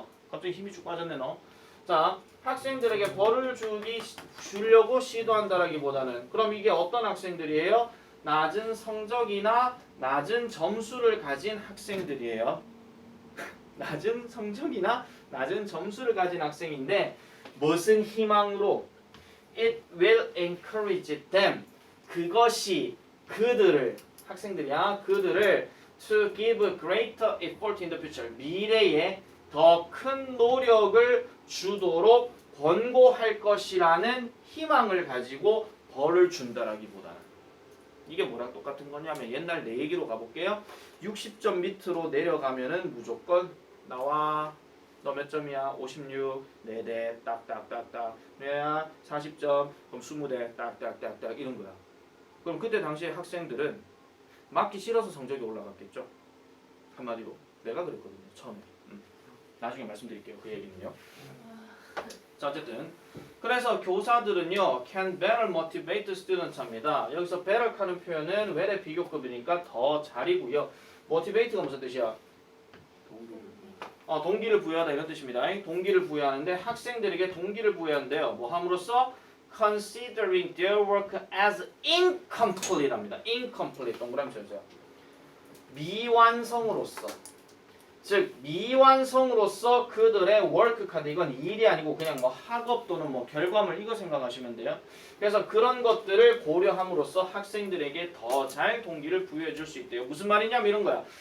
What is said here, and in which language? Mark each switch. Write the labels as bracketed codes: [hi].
[ko] 갑자기 힘이 쭉 빠졌네 너. 자, 학생들에게 벌을 주려고 시도한다라기보다는 그럼 이게 어떤 학생들이에요? 낮은 성적이나 낮은 점수를 가진 학생들이에요. 낮은 성적이나 낮은 점수를 가진 학생인데 무슨 희망으로? [en] It will encourage them. [ko] 그것이 그들을 학생들이야 그들을 [en] to give greater effort in the future. [ko] 미래에 더 큰 노력을 주도록 권고할 것이라는 희망을 가지고 벌을 준다라기보다는 이게 뭐랑 똑같은 거냐면 옛날 내 얘기로 가볼게요. 60점 밑으로 내려가면은 무조건 나와. 너 몇 점이야? 56. 4대 딱딱딱딱. 뭐야? 40점. 그럼 20대 딱딱딱딱 이런 거야. 그럼 그때 당시에 학생들은 맞기 싫어서 성적이 올라갔겠죠. 한마디로 내가 그랬거든요. 처음에. 나중에 말씀드릴게요. 그 얘기는요. 자 어쨌든 그래서 교사들은요 [en] can better motivate students [ko] 합니다. 여기서 better 하는 표현은 well의 비교급이니까 더 잘이고요. motivate가 무슨 뜻이야? 동기를 부여하다 이런 뜻입니다. 동기를 부여하는데 학생들에게 동기를 부여하는데요. 뭐 함으로써 [en] considering their work as incomplete [ko] 합니다. incomplete 동그라미 쳐주세요. 미완성으로서 즉 미완성으로서 그들의 work 카드 이건 일이 아니고 그냥 뭐 학업 또는 뭐 결과물 이거 생각하시면 돼요. 그래서 그런 것들을 고려함으로써 학생들에게 더 잘 동기를 부여해 줄 수 있대요. 무슨 말이냐면 이런 거야.